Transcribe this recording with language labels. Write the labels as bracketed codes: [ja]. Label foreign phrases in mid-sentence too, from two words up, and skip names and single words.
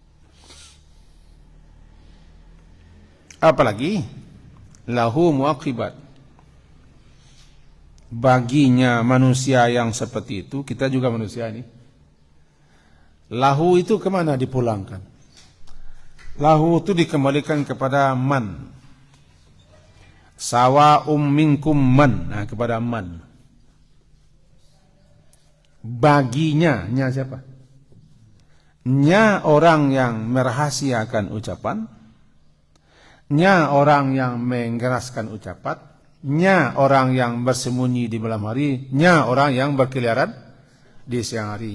[ar] Apalagi له معقبات. [id] Baginya manusia yang seperti itu, kita juga manusia ini. Lahu itu kemana dipulangkan? Lahu itu dikembalikan kepada man. [ar] سواء منكم من. [id] Nah, kepada man. Baginya, nya siapa? Nya orang yang merahasiakan ucapan, nya orang yang mengeraskan ucapan, nya orang yang bersembunyi di malam hari, nya orang yang berkeliaran di siang hari.